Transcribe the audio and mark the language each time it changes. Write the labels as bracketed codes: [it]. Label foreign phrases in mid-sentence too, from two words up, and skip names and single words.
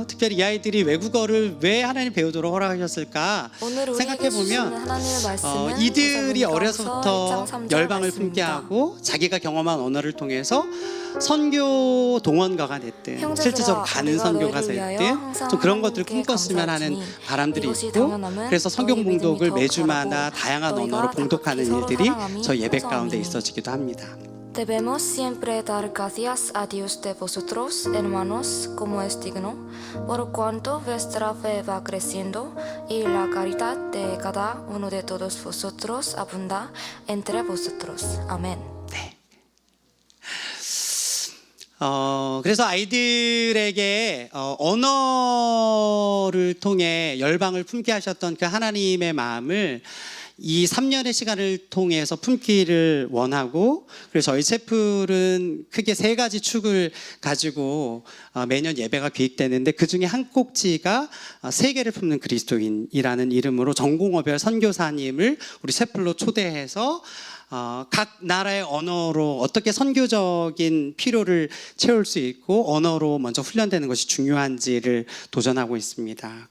[ko] 특별히 이 아이들이 외국어를 왜 하나님 배우도록 허락하셨을까 생각해보면, 이들이 어려서부터 열방을 품게 하고 자기가 경험한 언어를 통해서 선교 동원가가 됐든 실질적으로 가는 선교가 됐든 좀 그런 것들을 꿈꿨으면 하는 바람들이 있고, 그래서 성경 봉독을 매주마다 다양한 언어로 봉독하는 일들이 저희 예배 가운데 있어지기도 합니다. [es] Debemos siempre dar gracias a Dios de vosotros, hermanos, como es digno, por cuanto vuestra fe va creciendo y la caridad de cada uno de todos vosotros abunda entre vosotros. [ko] 아멘. 네. 그래서 아이들에게 언어를 통해 열방을 품게 하셨던 그 하나님의 마음을 이 3년의 시간을 통해서 품기를 원하고, 그래서 저희 채플은 크게 세 가지 축을 가지고 매년 예배가 기획되는데, 그 중에 한 꼭지가 세계를 품는 그리스도인이라는 이름으로 전공어별 선교사님을 우리 채플로 초대해서 각 나라의 언어로 어떻게 선교적인 필요를 채울 수 있고 언어로 먼저 훈련되는 것이 중요한지를 도전하고 있습니다.